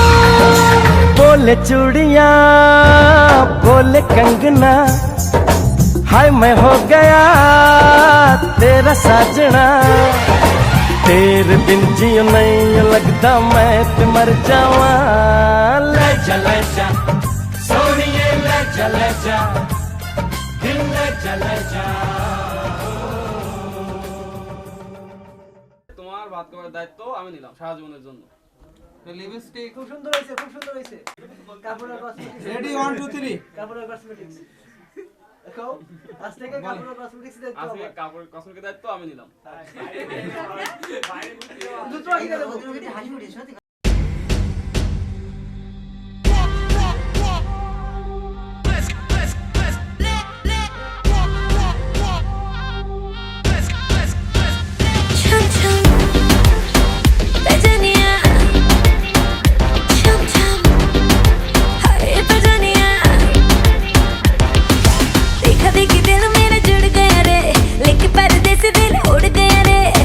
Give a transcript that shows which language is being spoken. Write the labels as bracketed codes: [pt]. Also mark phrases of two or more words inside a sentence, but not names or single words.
[hi] बोले चूड़िया बोले कंगना, हाय मैं हो गया तेरा साजना, तेरे बिन जियो नहीं लगता [pa] मैं ते मर जावा। [hi] ले चले जा सोनिए ले चले जा दिल, ले चले जा। [bn] তোমার ভাত খাওয়ার দায়িত্ব আমি নিলাম সারা জীবনের জন্য। লিপস্টিক খুব সুন্দর হয়েছে, খুব সুন্দর হয়েছে। কাপড়ের কসমেটিক্স রেডি 1 2 3 কাপড়ের কসমেটিক্স কও আজ থেকে কাপড় কসমেটিক্স দায়িত্ব আজকে আমার কাপড় কসমেটিকের দায়িত্ব আমি নিলাম দুটো কিনে দেবো হাসি উঠে সত্যি [hi] छम छम बजनिया छम छम हाय बजनिया देखा देखी दिल मेरा जुड़ गया रे लेके पर्दे से दिल उड़ गया रे